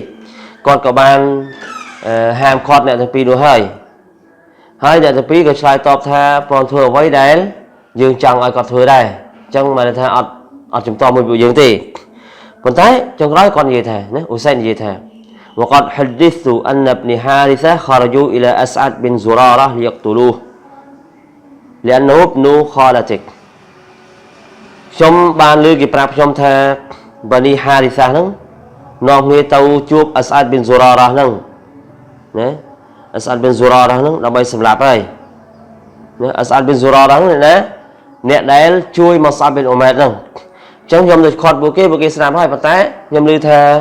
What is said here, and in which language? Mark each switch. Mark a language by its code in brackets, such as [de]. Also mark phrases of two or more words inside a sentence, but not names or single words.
[km] គាត់ក៏បានហាមឃាត់អ្នកទាំងពីរនោះហើយអ្នកទាំងពីរក៏ឆ្លើយតបថាព្រមធ្វើអ្វីដែលយើងចង់ឲ្យគាត់ ធ្វើដែរអញ្ចឹងមកថាអត់ជំទាស់មួយពួកយើងទេប៉ុន្តែចុងក្រោយគាត់និយាយថាណាអ៊ូសៃដនិយាយថា [ar] وقد حدثت أن ابن حارثة خرجوا إلى أسعد بن زرارة ليقتلوه لأنه ابن خالتك [km] ខ្ញុំបានលើគេប្រាប់ខ្ញុំថាបានីហារីសាហ្នឹងនាំគ្នាទៅជួបអស្អាតប៊ីនស៊ូរ៉ារ៉ាហ្នឹងណាអស្អាតប៊ីនស៊ូរ៉ារ៉ាហ្នឹងដើម្បីសម្លាប់ហើយណាអស្អាតប៊ីនស៊ូរ៉ារ៉ាហ្នឹងណាអ្នកដែលជួយមកសាប់ប៊ីនអ៊ូម៉ែតហ្នឹងអញ្ចឹងខ្ញុំទៅខត់ពួកគេស្ដាប់ហើយប៉ុន្តែខ្ញុំឮថា